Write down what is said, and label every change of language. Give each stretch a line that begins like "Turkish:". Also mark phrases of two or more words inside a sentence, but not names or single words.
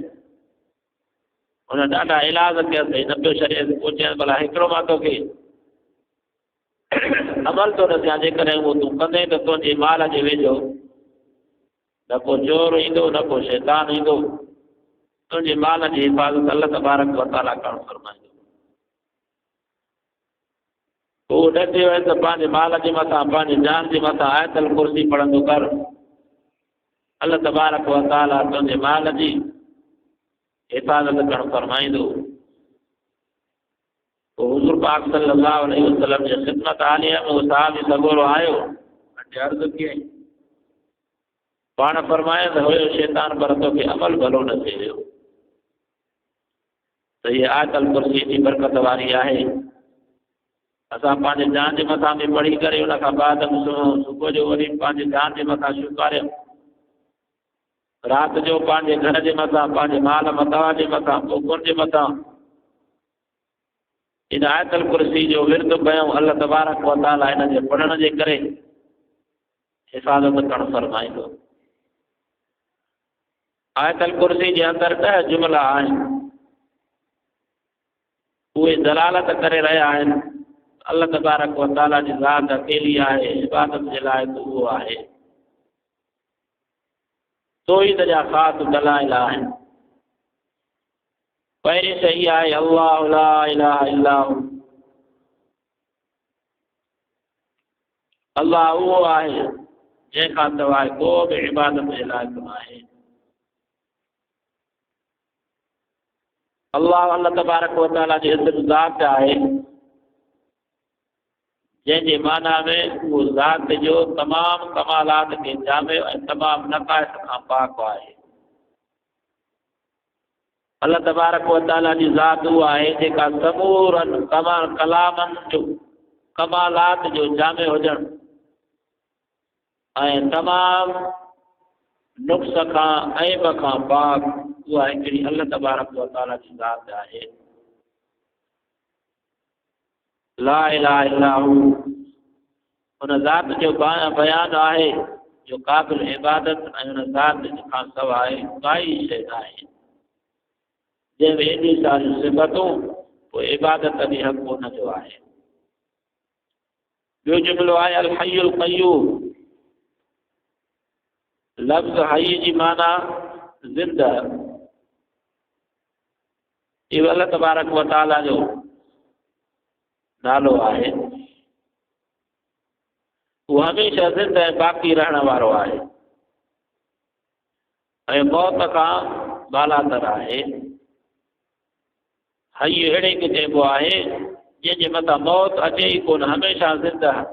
Sindhi: हुन ॾाढा इलाज कयसि, न पियो छॾेसि। पोइ चयसि भला हिकिड़ो मां तोखे अमल थो ॾिसां, जेकॾहिं उहो तूं कंदे त तुंहिंजे माल जे वेझो न को चोर ईंदो, न को शैतान ईंदो, तुंहिंजे माल जी हिफ़ाज़त अल्लाह
Arabic: تبارك وتعالى
Sindhi: करणु फरमाईंदो। पोइ ॾसे वयुसि त पंहिंजे माल जे मथां, पंहिंजे जान जे मथां आयतुल कुर्सी पढ़ंदो कर, अल्लाह
Arabic: تبارك وتعالى
Sindhi: तुंहिंजे माल जी हिफ़ाज़त करणु फरमाईंदो। पोइ हुज़ूर पाक
Arabic: صلى الله عليه وسلم
Sindhi: जे ख़िदमत आलिया में उहो साहबी सॻोरो आयो अटे अर्ज़ कयईं पाण फरमाइंदो हुयो शैतान पर तोखे अमल भलो न थिए वियो त हीअ आयतल कुर्सी जी बरकत वारी आहे। असां पंहिंजे जान जे मथां बि पढ़ी करे उन खां बाद सुबुह जो वरी पंहिंजे जान जे मथां शुकारियो राति जो पंहिंजे घर जे मथां पंहिंजे माल मतावा जे मथां पोखुनि जे मथां इन आयतल कुर्सी जो विर्द कयूं अल्लाह
Arabic: تبارك وتعالى
Sindhi: इन जे पढ़ण जे करे हिफ़ाज़त करणु फरमाईंदो। आयतल कुर्सी जे अंदरि 10 जुमला आहिनि उहे दलालत करे रहिया आहिनि अल्लाह
Arabic: تبارك وتعالى
Sindhi: जी ज़ात अकेली आहे इबादत जे लाइ उहो आहे। तौहीद जा ख़ासि दलाइल आहिनि। पहिरीं शइ आहे
Arabic: الله لا إله إلا هو
Sindhi: अल्लाह उहो आहे जंहिंखां सवाइ को बि इबादत जे लाइक़ु न आहे। अल्लाह
Arabic: تبارك وتعالى
Sindhi: जी इज़्ज़त ज़ात आहे जंहिंजे माना में उहो ज़ात जो तमामु कमालात खे जामे ऐं तमामु नक़ाइस खां पाक आहे। अल्लाह
Arabic: تبارك وتعالى
Sindhi: जी ज़ात उहा आहे जेका समूरनि कलामनि जो कमालात जो जामे हुजणु ऐं तमामु नुक़्स खां ऐब खां पाक उहा हिकिड़ी अल्लाह तबारक व तआला जी ज़ात आहे।
Arabic: لا إله إلا هو
Sindhi: उन ज़ात जो बयान आहे जो क़ाबिल इबादत ऐं उन ज़ात खां सवाइ काई शइ न आहे जंहिंमें एॾी सारियूं सिफ़तूं पोइ इबादत बि हक़ उन जो आहे। ॿियो जुमिलो आहे
Arabic: الحي القيوم
Sindhi: लफ़्ज़ हय जी माना ज़िंदा इहो अल्लाह
Arabic: تبارك وتعالى
Sindhi: जो नालो आहे। उहो हमेशह ज़िंदा ऐं बाक़ी रहण वारो आहे ऐं मौत खां बालातर आहे। हय अहिड़े खे चइबो आहे जंहिंजे मथां मौत अचे ई कोन हमेशह ज़िंदा।